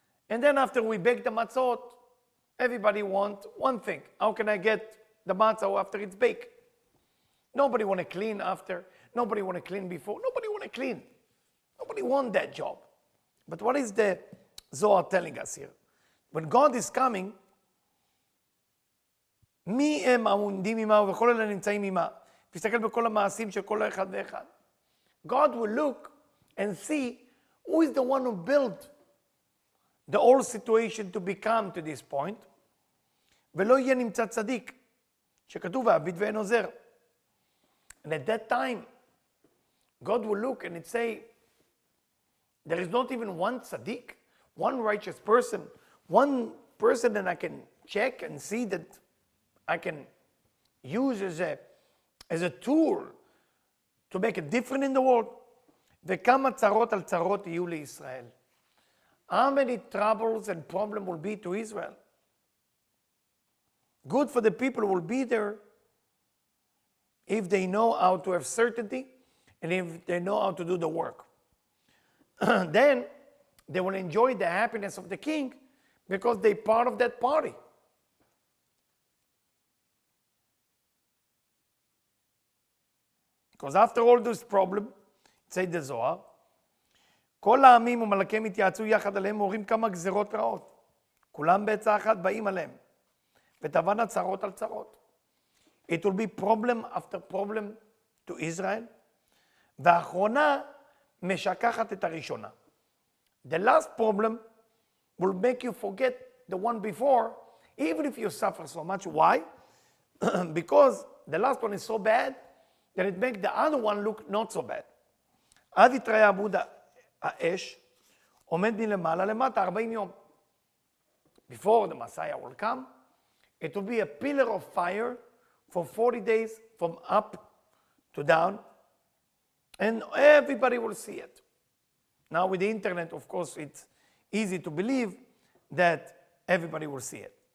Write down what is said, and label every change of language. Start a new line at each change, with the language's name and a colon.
English: And then after we bake the matzot, everybody wants one thing. How can I get the matzah after it's baked? Nobody want to clean after. Nobody want to clean before. Nobody want to clean. Nobody want that job. But what is the Zohar telling us here? When God is coming,
Hebrew: מי הם העומדים עמה וכל אלה נמצאים עמה. תסתכל בכל המעשים של כל אחד ואחד.
English: God will look and see who is the one who built the whole situation to become to this point.
Hebrew: ולא יהיה נמצא צדיק, שכתוב והביט ואין עוזר.
English: And at that time, God will look and it say, there is not even one tzaddik, one righteous person, one person that I can check and see that I can use as a tool to make a difference in the world.
Hebrew: וכמה צרות על צרות יהיו לישראל.
English: How many troubles and problems will be to Israel? Good for the people who will be there if they know how to have certainty and if they know how to do the work. Then they will enjoy the happiness of the king because they're part of that party. Because after all this problem, say the Zohar,
Hebrew: כל העמים ומלאקיהם התייעצו יחד עליהם, אומרים כמה גזירות רעות. כולם בעצה אחת באים עליהם. ותבואנה צרות על צרות.
English: It will be problem after problem to Israel.
Hebrew: והאחרונה משכחת את הראשונה.
English: The last problem will make you forget the one before, even if you suffer so much. Why? Because the last one is so bad that it makes the other one look not so bad.
Hebrew: אז יתראה עמוד האש, עומד מלמעלה למטה 40 יום.
English: Before the Messiah will come, it will be a pillar of fire for 40 days from up to down, and everybody will see it. Now with the internet, of course, it's easy to believe that everybody will see it.